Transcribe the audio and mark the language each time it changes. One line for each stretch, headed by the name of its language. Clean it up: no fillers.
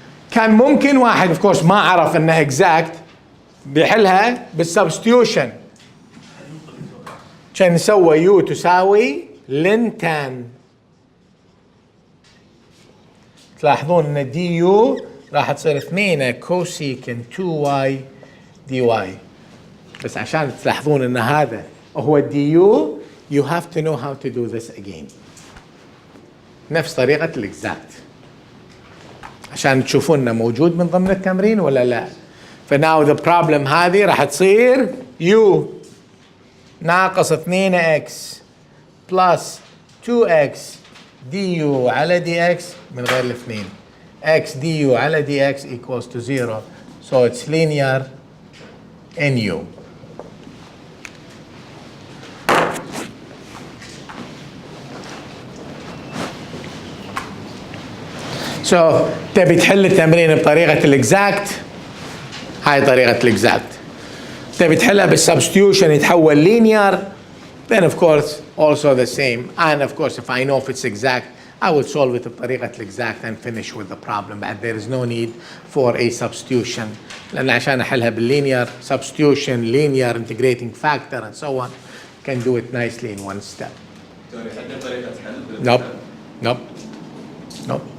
Arabic: كان ممكن واحد
English: of course
Arabic: ما عرف أنه exact بيحلها بالسبستيوشن. كان نسوي يو تساوي لن تان. تلاحظون أن دي يو راح تصير 2 كوسيكن 2 واي دي واي. بس عشان تلاحظون أن هذا هو الدي يو
English: you have to know how to do this again.
Arabic: نفس طريقة الإكزاكت عشان تشوفون انه موجود من ضمن التمرين ولا لا.
English: فناو the problem
Arabic: هذه راح تصير يو ناقص 2x بلس 2x دي يو على دي اكس من غير الاثنين. x دي يو على دي اكس
English: equals to 0. So it's linear in u.
Arabic: So تبي تحل التمرين بطريقة الاكزاكت، هاي طريقة الاكزاكت. تبي تحلها بالسبستيوشن يتحول linear،
English: then of course also the same. And of course if I know if it's exact I will solve it
Arabic: بطريقة الاكزاكت
English: and finish with the problem. But there is no need for a substitution.
Arabic: لأن عشان أحلها
English: بالlinear substitution, linear integrating factor and so on can do it nicely in one step. Nope. Nope. Nope.